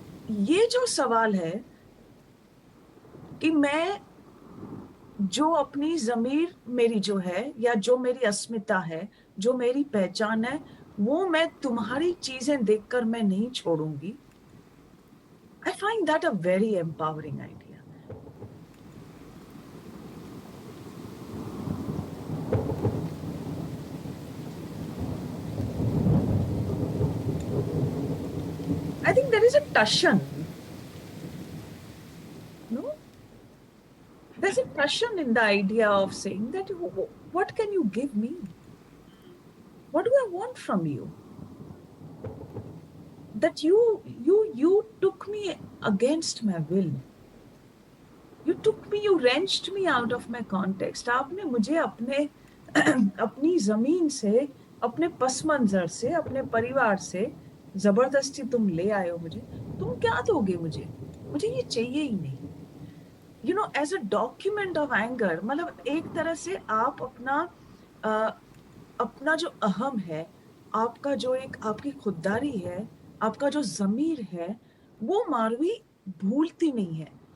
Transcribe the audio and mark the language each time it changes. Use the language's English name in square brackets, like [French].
[Hindi] ये जो सवाल है कि मैं जो अपनी ज़मीर मेरी जो है, या जो मेरी अस्मिता है, जो मेरी पहचान है, वो मैं तुम्हारी चीजें देखकर मैं नहीं छोड़ूंगी। [English] I find that a very empowering idea. I think there is a Tashan. No? There's a Tashan in the idea of saying that what can you give me? What do I want from you? That you took me against my will. You took me, you wrenched me out of my context. [Hindi] आपने मुझे अपने अपनी जमीन से, अपने पस मंजर से, अपने परिवार से जबरदस्ती तुम ले आए हो मुझे। तुम क्या दोगे मुझे? मुझे ये चाहिए ही नहीं। [English] You know, as a document of anger, [Hindi] मतलब एक तरह से आप अपना जो अहम है, आपका जो एक आपकी खुददारी है, आपका जो ज़मीर है, वो मारवी भूलती नहीं है।